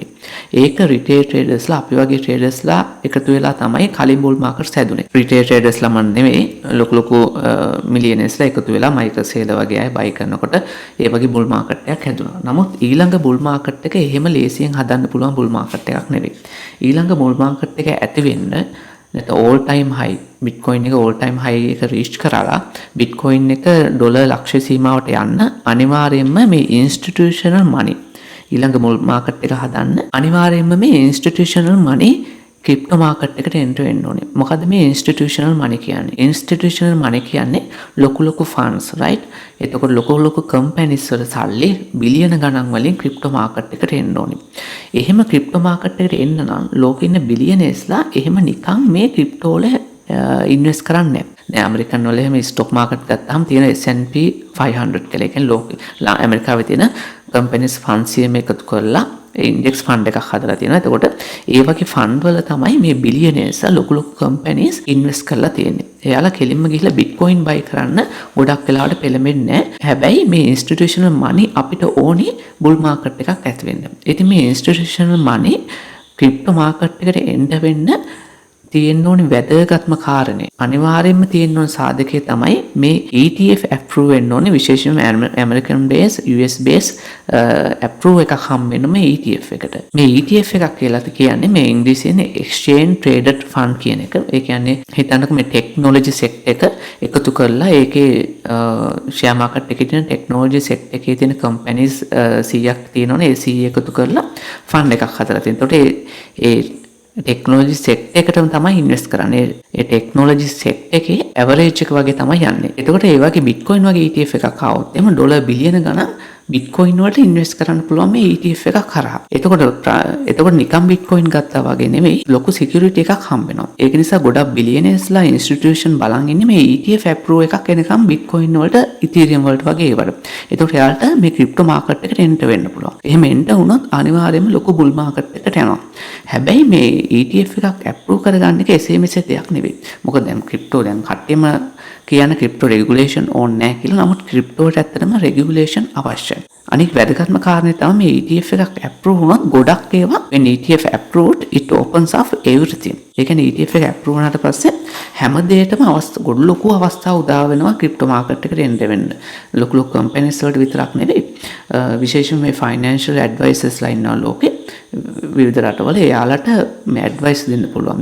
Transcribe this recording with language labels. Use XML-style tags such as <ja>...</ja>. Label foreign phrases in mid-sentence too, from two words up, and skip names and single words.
<si>ඒක</si> <en>retail traders</en> <si>ලා අපි වගේ traders ලා එකතු වෙලා තමයි කලින්</si> <en>bull markets</en> <si>හැදුනේ.</si> <en>retail traders</en> <si>ලා මන් නෙවෙයි ලොකු millionaires ලා එකතු වෙලා Michael Saylor වගේ අය buy කරනකොට ඒ වගේ</si> <en>bull market</en> <si>එකක් හැදුනා. නමුත් ඊළඟ</si> <en>bull market</en> <si>එක එහෙම ලේසියෙන් හදන්න පුළුවන්</si> <en>bull market</en> <si>එකක් නෙවෙයි. ඊළඟ</si> <en>bull market</en> <si>එක ඇති වෙන්න නැත්නම්</si> <en>all time high Bitcoin</en> <si>එක</si> <en>all time high</en> <si>එක reach කරලා Bitcoin එක ඩොලර් ලක්ෂ සීමාවට යන්න අනිවාර්යයෙන්ම මේ</si> <en>institutional money</en> <si>ඊළඟ මුල් මාකට් එක හදන්න අනිවාර්යයෙන්ම මේ</si> <en>institutional money crypto market</en> <si>එකට එන්ටර් වෙන්න ඕනේ. මොකද මේ</si> <en>institutional money</en> <si>කියන්නේ?</si> <en>institutional money</en> <si>කියන්නේ ලොකු funds, right? එතකොට ලොකු companies වල සල්ලි බිලියන ගණන් වලින්</si> <en>crypto market</en> <si>එකට එන්න ඕනේ. එහෙම</si> <en>crypto market</en> <si>එකට එන්න නම් ලෝකෙ ඉන්න බිලියනර්ස්ලා එහෙම නිකන් මේ ක්‍රිප්ටෝ වල ඉන්වෙස්ට් කරන්නේ නැහැ. දැන් ඇමරිකන් වල එහෙම</si> <en>stock market</en> <si>ගත්තාම තියෙන S&P 500 කියලා. ඒ කියන්නේ ලෝකෙ ඇමරිකාවේ තියෙන companies funds එකතු කරලා</si> <en>index fund</en> <si>එකක් හදලා තියෙනවා. එතකොට ඒ වගේ fund වල තමයි මේ billionaires ලොකු companies invest කරලා තියෙන්නේ. එයාලා කෙලින්ම ගිහිල්ලා bitcoin buy කරන්න ගොඩක් වෙලාවට පෙළඹෙන්නේ නැහැ. හැබැයි මේ</si> <en>institutional money</en> <si>අපිට ඕනේ</si> <en>bull market</en> <si>එකක් ඇති වෙන්න. ඉතින් මේ</si> <en>institutional money crypto market</en> <si>එකට එන්න වෙන්න තියෙන්න ඕනේ වැදගත්ම කාරණේ. අනිවාර්යයෙන්ම තියෙන්න ඕන සාධකය තමයි මේ ETF approve වෙන්න ඕනේ. විශේෂයෙන්ම</si> <en>American base, US base approve</en> <si>එකක් හම් වෙන මේ ETF එකට. මේ ETF එකක් කියලා කියන්නේ මේ ඉංග්‍රීසියෙන්</si> <en>exchange traded fund</en> <si>කියන එක. ඒ කියන්නේ හිතන්නකෝ මේ</si> <en>technology sector</en> <si>එක එකතු කරලා ඒකේ</si> <en>share market</en> <si>එකේ තියෙන</si> <en>technology sector</en> <si>එකේ තියෙන companies 100ක් තියෙනවනේ. ඒ 100 එකතු කරලා fund එකක් හදලා තියෙනවා. එතකොට ඒ</si> <en>technology sector</en> <si>එකටම තමයි ඉන්වෙස්ට් කරන්නේ. ඒ</si> <en>technology sector</en> <si>එකේ ඇවරේජ් එක වගේ තමයි යන්නේ. එතකොට ඒ වගේ Bitcoin වගේ ETF එකක් ආවොත් එහම ඩොලර් බිලියන ගණන් Bitcoin වලට ඉන්වෙස්ට් කරන්න පුළුවන් මේ ETF එකක් කරා. එතකොට නිකම් Bitcoin ගත්තා වගේ නෙමෙයි ලොකු security එකක් හම්බ වෙනවා. ඒක නිසා ගොඩක් billionaires institution බලන් ඉන්නේ මේ ETF approve එකක් එනකම් Bitcoin වලට Ethereum වලට වගේ ඒවට. එතකොට එයාලට මේ</si> <en>crypto market</en> <si>එකට enter වෙන්න පුළුවන්. එහෙම enter වුණොත් අනිවාර්යයෙන්ම ලොකු</si> <en>bull market</en> <si>එකට යනවා. හැබැයි මේ ETF එකක් approve කරගන්න එක එසේ මෙසේ දෙයක් නෙවෙයි. මොකද දැන් crypto දැන් කට්ටියම කියන</si> <en>crypto regulation</en> <si>ඕනේ නැහැ කියලා. නමුත් crypto වලට ඇත්තටම regulation අවශ්‍යයි. අනික වැදගත්ම කාරණේ තමයි මේ ETF එකක් approve වුණොත් ගොඩක් ඒවා</si> <en>when ETF approved it opens up everything.</en> <si>ඒ කියන්නේ ETF එක approve වුණාට පස්සේ හැම දෙයකම ගොඩ ලොකු අවස්ථා උදා වෙනවා</si> <en>crypto market</en> <si>එකට එන්න වෙන්න. ලොකු companies වලට විතරක් නෙවෙයි විශේෂයෙන් මේ</si> <en>financial advisors</en> <si>ලා ඉන්නවා ලෝකේ. විවිධ රටවල එයාලට මේ ඇඩ්වයිස් දෙන්න පුළුවන්.</si>